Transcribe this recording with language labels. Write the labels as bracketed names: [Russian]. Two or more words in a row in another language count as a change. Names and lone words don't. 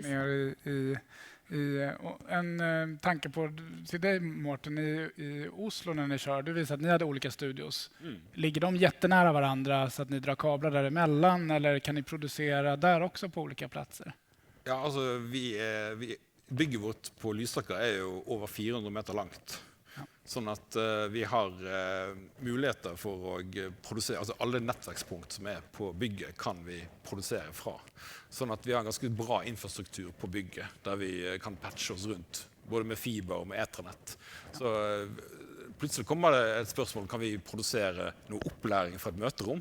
[Swedish] Och ner en tanke på till dig, Mårten, i Oslo när ni kör. Du visade att ni hade olika studios. Ligger de jättenära varandra så att ni drar kablar däremellan eller kan ni producera där också på olika platser? Ja, alltså bygget vårt på Lysaker är ju över 400 meter långt. Ja. [Norwegian] Sånn at vi har muligheter for å produsere, altså alle nettverkspunkt som er på bygget kan vi produsere fra. Sånn at vi har en ganske bra infrastruktur på bygget, der vi kan patche oss rundt, både med fiber og med ethernet. Så plutselig kommer det et spørsmål, kan vi produsere noe opplæring fra et møterom?